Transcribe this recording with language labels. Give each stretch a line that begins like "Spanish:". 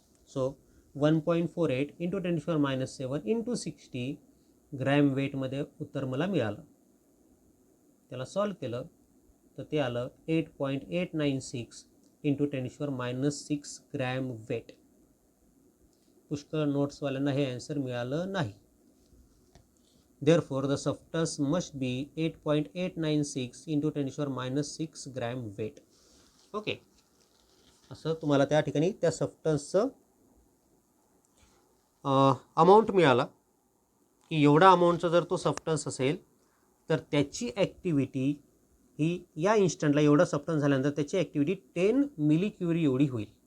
Marathi: So 1.48 into 10⁻⁻7 into 60 gram वेटमध्ये उत्तर मला मिळालं. त्याला सॉल्व केलं तर ते आलं 8.896 इंटू 10⁻⁻6 ग्रॅम वेट. पुष्कळ नोट्सवाल्यांना हे आन्सर मिळालं नाही.
English: Therefore, the substance must be 8.896 into 10⁻⁻6 gram weight.
Marathi: Okay, असं तुम्हाला त्या ठिकाणी त्या सबस्टन्सचं अमाऊंट मिळाला की एवढा अमाऊंटचा जर तो सबस्टन्स असेल तर त्याची ॲक्टिव्हिटी ही या इन्स्टंटला, एवढा सबस्टन्स झाल्यानंतर त्याची ॲक्टिव्हिटी 10 मिलीक्युरी एवढी होईल.